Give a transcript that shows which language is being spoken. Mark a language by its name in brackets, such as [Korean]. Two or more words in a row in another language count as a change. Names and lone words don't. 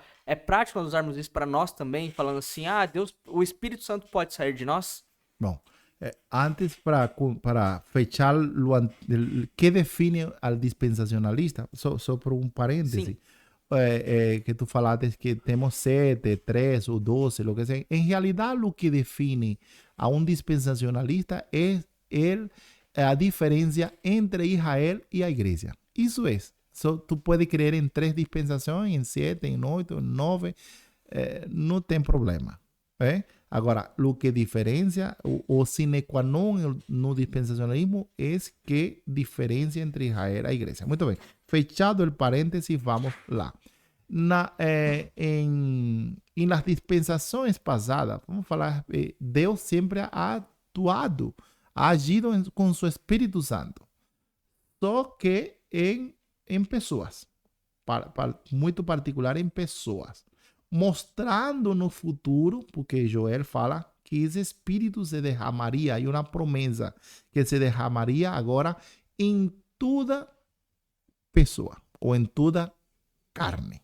[Portuguese] É prático nós usarmos isso para nós também, falando assim, Deus, o Espírito Santo pode sair de nós? Bom, antes para fechar [Spanish] que define al dispensacionalista, [Portuguese] só por um parêntese, que tu falaste que temos 7, 3 ou 12, [Spanish] lo que sea. En realidad lo que define a un dispensacionalista es a diferencia entre Israel y la iglesia. Eso es. Tú puedes creer en 3 dispensações, en 7, en 8, en 9, [Portuguese] não tem problema. Agora, o que diferencia o sine qua non no dispensacionalismo [Spanish] es que diferencia entre Israel [Portuguese] e a igreja. Muito bem. Fechado el parênteses, vamos lá. Em las dispensações passadas, vamos falar, Deus sempre ha atuado, ha agido com seu Espírito Santo, só que em pessoas, muito particular em pessoas, mostrando no futuro, porque Joel fala que esse Espírito se derramaria, há uma promessa que se derramaria agora em toda pessoa, ou em toda carne.